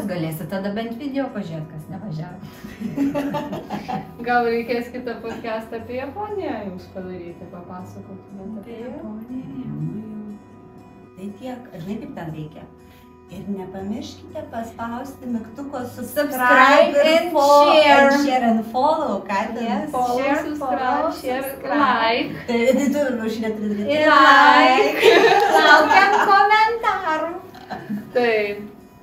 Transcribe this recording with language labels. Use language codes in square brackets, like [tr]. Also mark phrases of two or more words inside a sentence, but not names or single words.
[lt] Galėsit tada bent video pažiūrėti, kas nevažiavo. Gal reikės kitą podcastą apie Japoniją jums padaryti, papasakotumėte apie Japoniją. Tai tiek, žinai, kaip ten reikia. Ir nepamirškite paspausti mygtuko [en] subscribe and share and follow, [lt] ką ten? [en] Follow, subscribe, share, like. [lt] Tai tu Aušrinė turi daryti. Like. Laukiam komentarų. Taip.